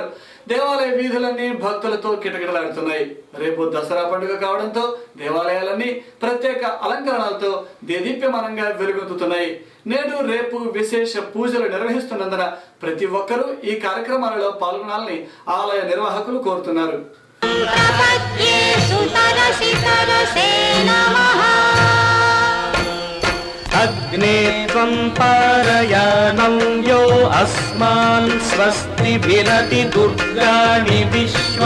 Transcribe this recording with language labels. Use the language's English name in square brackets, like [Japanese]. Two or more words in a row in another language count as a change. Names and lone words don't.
[Telugu] దేవాలయ వీధులన్నీ భక్తులతో కిటకిటలాడుతున్నాయి. రేపు దసరా పండుగ కావడంతో దేవాలయాలన్నీ ప్రత్యేక అలంకరణలతో దేదీప్యమానంగా వెలుగొందుతున్నాయి. నేడు రేపు విశేష పూజలు నిర్వహిస్తున్నందున ప్రతి ఒక్కరూ ఈ కార్యక్రమాలలో పాల్గొనాలని ఆలయ నిర్వాహకులు కోరుతున్నారు. [Sanskrit] अग्ने त्वं पारयानं यो अस्मान् स्वस्ति विरति दुर्गाणि विश्व